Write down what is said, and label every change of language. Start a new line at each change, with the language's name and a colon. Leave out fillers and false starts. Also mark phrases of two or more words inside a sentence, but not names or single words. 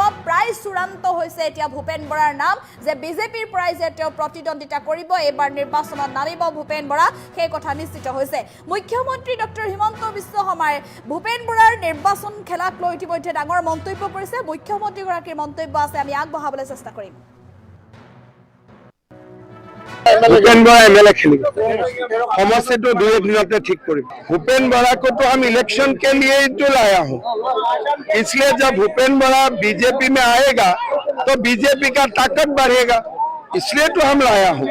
Assamese: প্ৰায় চূড়ান্ত হৈছে এতিয়া ভূপেন বৰাৰ নাম যে বিজেপিৰ পৰাই যে তেওঁ প্ৰতিদ্বন্দ্বিতা কৰিব, এইবাৰ নিৰ্বাচনত নামিব ভূপেন বৰা, সেই কথা নিশ্চিত হৈছে। মুখ্যমন্ত্ৰী ডক্টৰ হিমন্ত বিশ্ব শৰ্মাই ভূপেন বৰাৰ নিৰ্বাচন খেলাক লৈ ইতিমধ্যে ডাঙৰ মন্তব্য কৰিছে। মুখ্যমন্ত্ৰীগৰাকীৰ মন্তব্য আছে, আমি আগবঢ়াবলৈ চেষ্টা কৰিম।
Hindi: भूपेन बड़ा एमएलए खेलेंगे, समस्या तो 2 दिनों ठीक करें। भूपेन बड़ा को तो हम इलेक्शन के लिए ही तो लाया हूँ, इसलिए जब भूपेन बड़ा बीजेपी में आएगा तो बीजेपी का ताकत बढ़ेगा, इसलिए तो हम लाया हूँ।